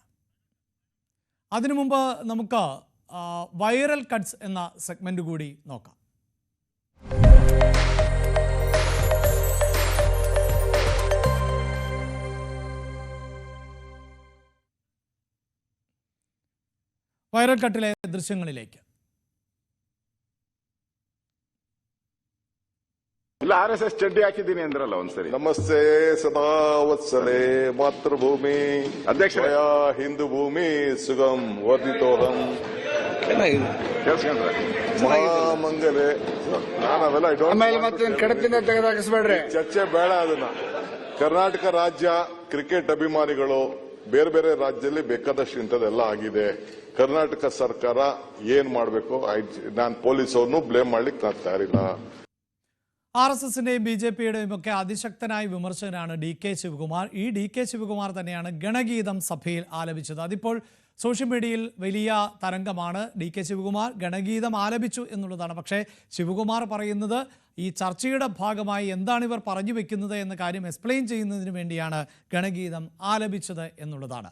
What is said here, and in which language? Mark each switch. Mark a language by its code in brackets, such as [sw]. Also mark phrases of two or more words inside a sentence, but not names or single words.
[ml] അതിനു മുമ്പ് നമുക്ക് വൈറൽ കട്ട്സ് എന്ന സെഗ്മെന്റ് കൂടി നോക്കാം. വൈറൽ കട്ടിലെ ദൃശ്യങ്ങളിലേക്ക്. [kn] RSS ಚಡ್ಡಿ ಹಾಕಿದ್ದೀನಿ ಅಂದ್ರಲ್ಲ ಒಂದ್ಸರಿ. [sa] ನಮಸ್ತೆ ಸದಾ ವತ್ಸಲೆ ಮಾತೃಭೂಮಿ ಅಧ್ಯಕ್ಷ ಹಿಂದೂ ಭೂಮಿ ಸುಗಮ್ ವರ್ಧಿತೋಹಂ ಕೇಳಿಸ್ಕೊಂಡ್ರೆ ಮಹಾಮಂಗಲೆ. [kn] ನಾನು ಅವೆಲ್ಲ ಕಡಪಿಂದ ತೆಗೆದಾಕಿಸ್ಬೇಡ್ರಿ, ಚರ್ಚೆ ಬೇಡ. ಅದನ್ನ ಕರ್ನಾಟಕ ರಾಜ್ಯ ಕ್ರಿಕೆಟ್ ಅಭಿಮಾನಿಗಳು ಬೇರೆ ಬೇರೆ ರಾಜ್ಯದಲ್ಲಿ ಬೇಕಾದಷ್ಟು ಇಂಥದ್ದೆಲ್ಲ ಆಗಿದೆ. ಕರ್ನಾಟಕ ಸರ್ಕಾರ ಏನ್ ಮಾಡಬೇಕು, ನಾನು ಪೊಲೀಸ್ ಅವ್ರನ್ನು ಬ್ಲೇಮ್ ಮಾಡ್ಲಿಕ್ಕೆ ನಾನು ತಯಾರಿಲ್ಲ. [ml] RSSന്റെയും BJPയുടെയും ഒക്കെ അതിശക്തനായ വിമർശകനാണ് DK ശിവകുമാർ. ഈ DK ശിവകുമാർ തന്നെയാണ് ഗണഗീതം സഭയിൽ ആലപിച്ചത്. അതിപ്പോൾ സോഷ്യൽ മീഡിയയിൽ വലിയ തരംഗമാണ്. DK ശിവകുമാർ ഗണഗീതം ആലപിച്ചു എന്നുള്ളതാണ്. പക്ഷേ ശിവകുമാർ പറയുന്നത് ഈ ചർച്ചയുടെ ഭാഗമായി എന്താണ് ഇവർ പറഞ്ഞു വെക്കുന്നത് എന്ന കാര്യം എക്സ്പ്ലെയിൻ ചെയ്യുന്നതിന് വേണ്ടിയാണ് ഗണഗീതം ആലപിച്ചത് എന്നുള്ളതാണ്.